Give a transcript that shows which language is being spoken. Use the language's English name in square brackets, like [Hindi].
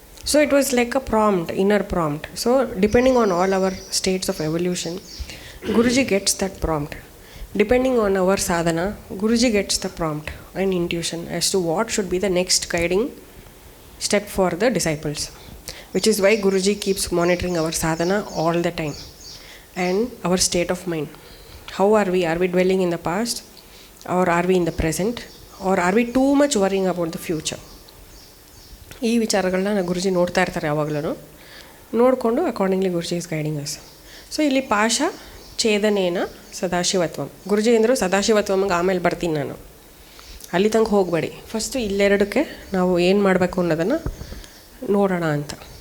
[English] So it was like a prompt, inner prompt. So depending on all our states of evolution, Guruji gets that prompt. Depending on our sadhana, Guruji gets the prompt and intuition as to what should be the next guiding step for the disciples, which is why Guruji keeps monitoring our sadhana all the time and our state of mind. How are we? Are we dwelling in the past, or are we in the present, or are we too much worrying about the future? [Kannada] ಈ ವಿಚಾರಗಳನ್ನ ಗುರುಜಿ ನೋಡ್ತಾ ಇರ್ತಾರೆ ಯಾವಾಗಲೂ. ನೋಡಿಕೊಂಡು accordingly [English] Guruji is guiding us. [Kannada] So ಇಲ್ಲಿ [Sanskrit] ಪಾಶ ಛೇದನೇನ ಸದಾಶಿವತ್ವಂ. [Kannada] ಗುರುಜಿ ಅಂದರು ಸದಾಶಿವತ್ವಮ್ಗೆ ಆಮೇಲೆ ಬರ್ತೀನಿ ನಾನು, ಅಲ್ಲಿ ತನಕ ಹೋಗಬೇಡಿ, ಫಸ್ಟು ಇಲ್ಲೆರಡಕ್ಕೆ ನಾವು ಏನು ಮಾಡಬೇಕು ಅನ್ನೋದನ್ನು ನೋಡೋಣ ಅಂತ.